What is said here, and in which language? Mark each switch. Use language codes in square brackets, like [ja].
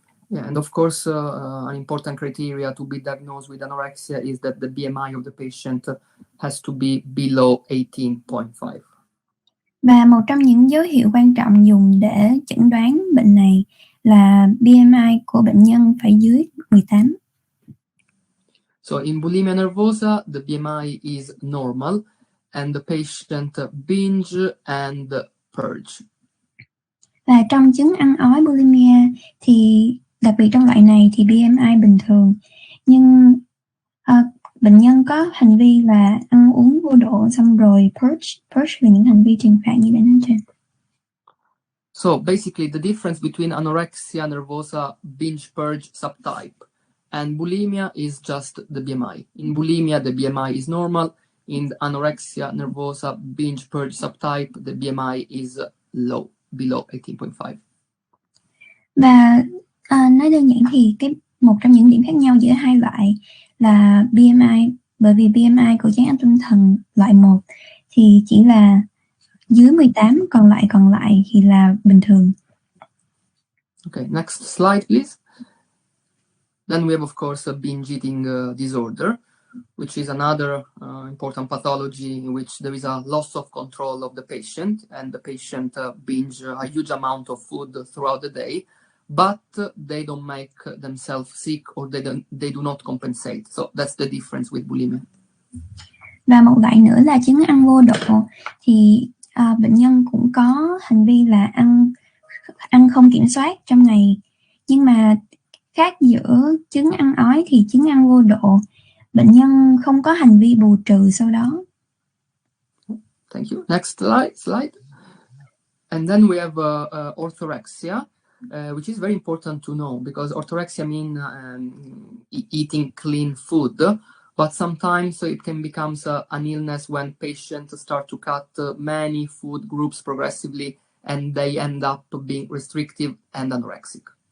[en] Yeah, and of course, an important criteria to be diagnosed with anorexia is that the BMI of the patient has to be below 18.5. [vi] Và một trong những dấu hiệu quan trọng dùng để chẩn đoán bệnh này là BMI của bệnh nhân phải dưới 18. [en] So in bulimia nervosa, the BMI is normal and the patient binge and purge. [vi] Và trong chứng ăn ói bulimia thì đặc biệt trong loại này thì BMI bình thường, nhưng bệnh nhân có hành vi là ăn uống vô độ xong rồi purge là những hành vi trừng phạt như đã nói trên. [en] So basically the difference between anorexia nervosa binge purge subtype and bulimia is just the BMI. In bulimia, the BMI is normal. In anorexia nervosa binge purge subtype, the BMI is low, below 18.5. [vi] Và nói đơn giản thì một trong những điểm khác nhau giữa hai loại là BMI, bởi vì BMI của choáng ăn tâm thần loại 1 thì chỉ là dưới 18, còn lại thì là bình thường. [en] Okay, next slide, please. Then we have, of course, a binge eating disorder. which is another important pathology in which there is a loss of control of the patient, and the patient binge a huge amount of food throughout the day, but they don't make themselves sick, or they do not compensate. So that's the difference with bulimia. [vi] Và một loại nữa là chứng ăn vô độ, thì bệnh nhân cũng có hành vi là ăn không kiểm soát trong ngày, nhưng mà khác giữa chứng ăn ói thì chứng ăn vô độ, bệnh nhân không có hành vi bù trừ sau đó. [en] Thank you. Next slide. And then we have orthorexia, which is very important to know, because orthorexia means eating clean food, but sometimes it can become an illness when patients start to cut many food groups progressively, and they end up being restrictive and anorexic.